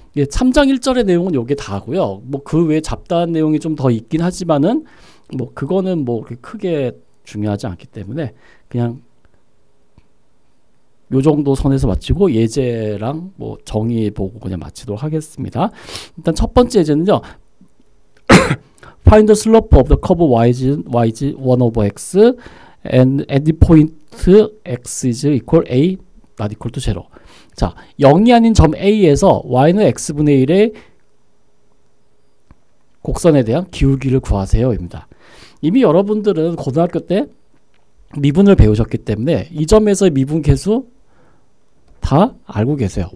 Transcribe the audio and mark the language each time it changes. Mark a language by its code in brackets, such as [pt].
[ko] 예, 3장 1절의 내용은 요게 다고요. 뭐 그 외에 잡다한 내용이 좀 더 있긴 하지만은 뭐 그거는 뭐 그렇게 크게 중요하지 않기 때문에 그냥 요 정도 선에서 마치고 예제랑 뭐 정의 보고 그냥 마치도록 하겠습니다. 일단 첫 번째 예제는요. [en] Find the slope of the curve yg 1 over x and at the point x is equal a not equal to 0. [ko] 자, 0이 아닌 점 A에서 y는 x분의 1의 곡선에 대한 기울기를 구하세요 입니다. 이미 여러분들은 고등학교 때 미분을 배우셨기 때문에 이 점에서의 미분 계수 다 알고 계세요.